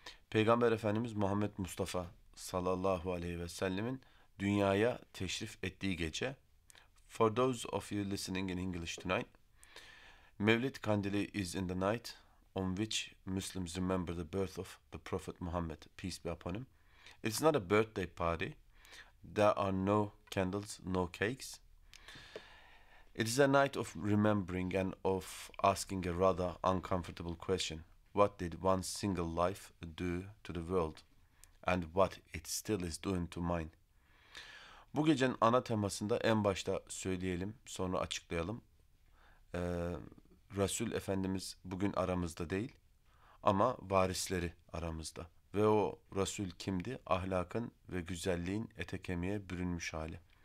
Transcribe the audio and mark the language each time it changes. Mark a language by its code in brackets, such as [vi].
[tr] Peygamber Efendimiz Muhammed Mustafa sallallahu aleyhi ve sellemin dünyaya teşrif ettiği gece. [en] For those of you listening in English tonight, Mevlid Kandili is in the night on which Muslims remember the birth of the Prophet Muhammad, peace be upon him. It's not a birthday party. There are no candles, no cakes. It is a night of remembering and of asking a rather uncomfortable question. What did one single life do to the world? And what it still is doing to mine? [tr] Bu gecenin ana temasında en başta söyleyelim, sonra açıklayalım. Resul Efendimiz bugün aramızda değil ama varisleri aramızda. Ve o Resul kimdi? Ahlakın ve güzelliğin ete kemiğe bürünmüş hali.